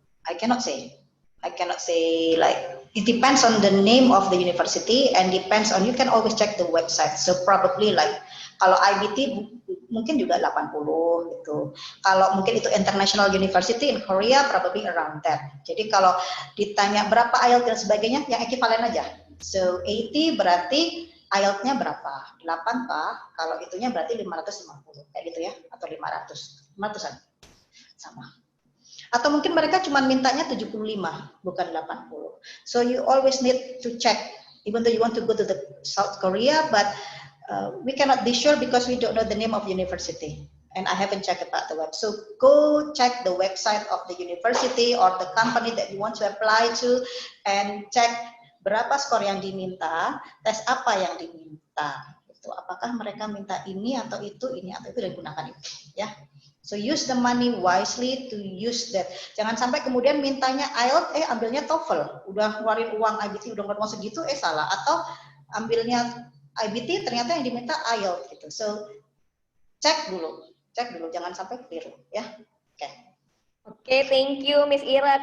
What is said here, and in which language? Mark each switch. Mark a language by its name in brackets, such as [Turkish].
[English] I cannot say like it depends on the name of the university and depends on, you can always check the website. So probably like [Indonesian] kalau IBT mungkin juga 80 gitu. Kalau mungkin itu [English] international university in Korea probably around that. [Indonesian] Jadi kalau ditanya berapa IELTS dan sebagainya yang ekivalen aja. So 80 berarti IELTS-nya berapa? 8 kah? Kalau itunya berarti 550 kayak gitu ya, atau 500. 500-an. Sama. Atau mungkin mereka cuma mintanya 75, bukan 80. [English] So you always need to check, even though you want to go to the South Korea, but we cannot be sure because we don't know the name of university. And I haven't checked about the web. So go check the website of the university or the company that you want to apply to, and check [Indonesian] berapa skor yang diminta, tes apa yang diminta. Gitu. Apakah mereka minta ini atau itu, dan gunakan itu. Ya. [English] So use the money wisely to use that. [Indonesian] Jangan sampai kemudian mintanya IELTS, ambilnya TOEFL. Udah ngeluarin uang IBT, udah ngeluarin uang segitu, salah. Atau ambilnya IBT, ternyata yang diminta IELTS gitu. So cek dulu, jangan sampai keliru ya. Oke. [English] Oke, thank you Miss Ira.